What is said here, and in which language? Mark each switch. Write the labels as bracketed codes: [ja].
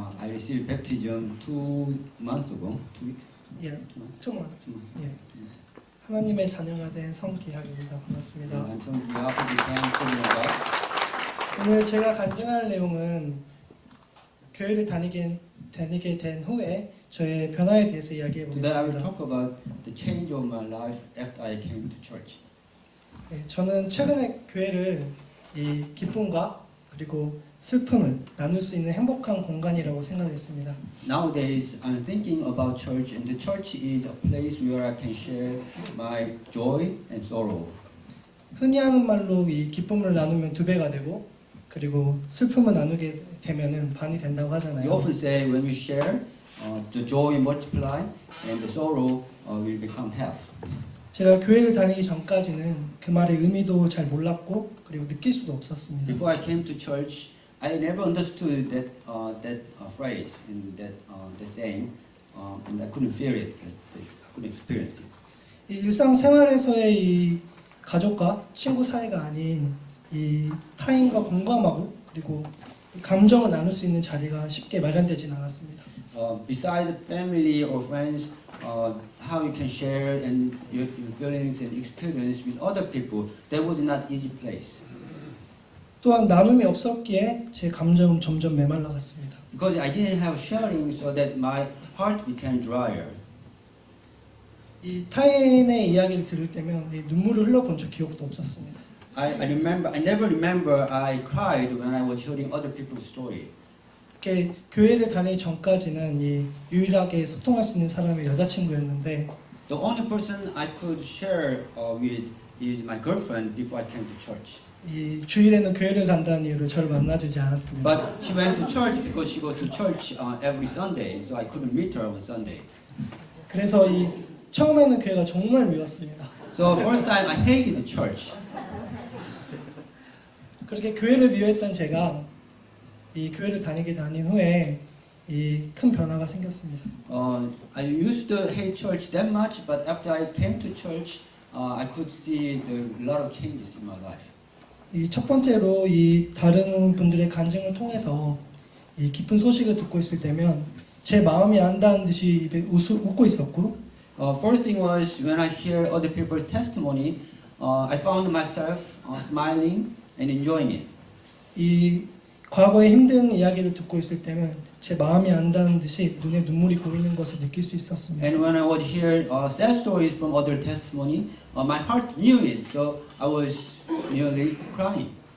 [en] I received baptism 2 months ago. 2 weeks. [ko] 예, [en] 2 months. 2 months. 2 months. [ko] 예, 하나님의 자녀가 된 성기학입니다. 반갑습니다. [en] I'm so glad to be thankful to God. [ko] 오늘 제가 간증할 내용은 교회를 다니게 된 후에 저의 변화에 대해서 이야기해 [en] Today I will talk about the change of my life after I came to church. [ko] 네, 저는 최근에 교회를 이 기쁨과 그리고 슬픔을 나눌 수 있는 행복한 공간이라고 생각했습니다. [en] Nowadays, I'm thinking about church, and the church is a place where I can share my joy and sorrow. [ko] 흔히 하는 말로 이 기쁨을 나누면 2배가 되고 그리고 슬픔을 나누게 되면은 반이 된다고 [en] We [ko] 하잖아요. [en] often say when you share, the joy multiply, and the sorrow will become half. [ko] 제가 교회를 다니기 전까지는 그 말의 의미도 잘 몰랐고 그리고 느낄 수도 없었습니다. [en] Before I came to church, I never understood that phrase and that saying, and I couldn't feel it. I couldn't experience it. [ko] 이 일상생활에서의 이 가족과 친구 사이가 아닌 이 타인과 공감하고 그리고 이 감정을 나눌 수 있는 자리가 쉽게 마련되진 않았습니다. [en] Beside family or friends, how you can share and your feelings and experience with other people, that was not easy place. [ko] 또한 나눔이 없었기에 제 감정은 점점 메말라갔습니다. [en] Because I didn't have sharing, so that my heart became drier. [ko] 이 타인의 이야기를 들을 때면 이 눈물을 흘려본 적 기억도 없었습니다. [en] I never remember I cried when I was hearing other people's story. [ko] 이렇게 교회를 다니기 전까지는 이 유일하게 소통할 수 있는 사람이 여자친구였는데 [en] The only person I could share with is my girlfriend before I came to church. [ko] 이 주일에는 교회를 간다는 이유로 저를 만나주지 않았습니다. [en] But she went to church because she goes to church every Sunday, so I couldn't meet her on Sunday. [ko] 그래서 이 처음에는 교회가 정말 미웠습니다. [en] So first time I hated the church. [ko] 그렇게 교회를 미워했던 제가 이 교회를 다닌 후에 이 큰 변화가 생겼습니다. [en] I used to hate church that much, but after I came to church, I could see a lot of changes in my life. [ko] 이 첫 번째로 이 다른 분들의 간증을 통해서 이 기쁜 소식을 듣고 있을 때면 제 마음이 안다는 듯이 입에 웃고 있었고 [en] First thing was when I hear other people's testimony, I found myself smiling and enjoying it. [ko] 이 과거의 힘든 이야기를 듣고 있을 때면 제 마음이 안다는 듯이 눈에 눈물이 고이는 것을 느낄 수 있었습니다. [en] And when I would hear sad stories from other testimony, my heart knew it, so I was nearly crying.